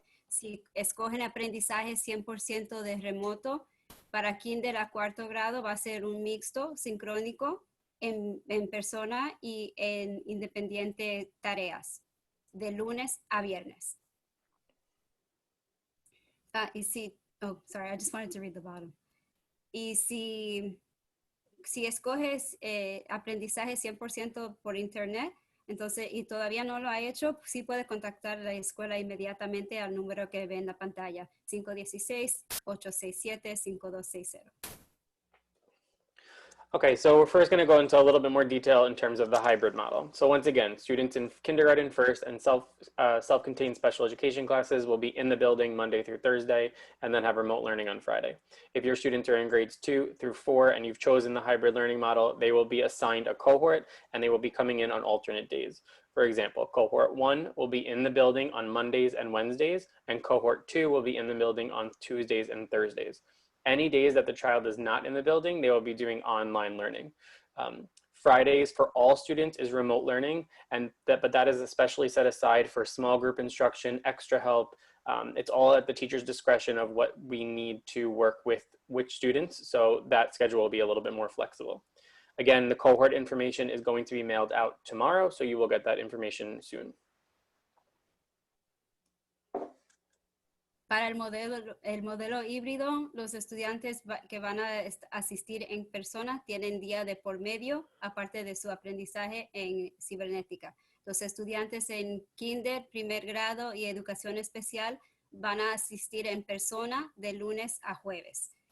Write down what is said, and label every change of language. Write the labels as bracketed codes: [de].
[es] Si escogen aprendizaje 100% de remoto, para kinder a cuarto grado va a ser un mixto sincrónico en persona y en independiente tareas, de lunes a viernes. Y si, [en] oh, sorry, I just wanted to read the bottom. [es] Y si escoges aprendizaje 100% por internet, entonces, y todavía no lo ha hecho, sí puede contactar a la escuela inmediatamente al número que ve en la pantalla, 516-867-5260. [en] Okay, so we're first going to go into a little bit more detail in terms of the hybrid model. So once again, students in kindergarten first and self-contained special education classes will be in the building Monday through Thursday and then have remote learning on Friday. If your students are in grades 2 through 4 and you've chosen the hybrid learning model, they will be assigned a cohort and they will be coming in on alternate days. For example, cohort 1 will be in the building on Mondays and Wednesdays, and cohort 2 will be in the building on Tuesdays and Thursdays. Any days that the child is not in the building, they will be doing online learning. Fridays for all students is remote learning, but that is especially set aside for small group instruction, extra help. It's all at the teacher's discretion of what we need to work with which students, so that schedule will be a little bit more flexible. Again, the cohort information is going to be mailed out tomorrow, so you will get that information soon. [es] Para el modelo híbrido, los estudiantes que van a asistir en persona tienen día de por medio, aparte de su aprendizaje en cibernética. Los estudiantes en kinder, primer grado y educación especial van a asistir en persona de lunes a jueves.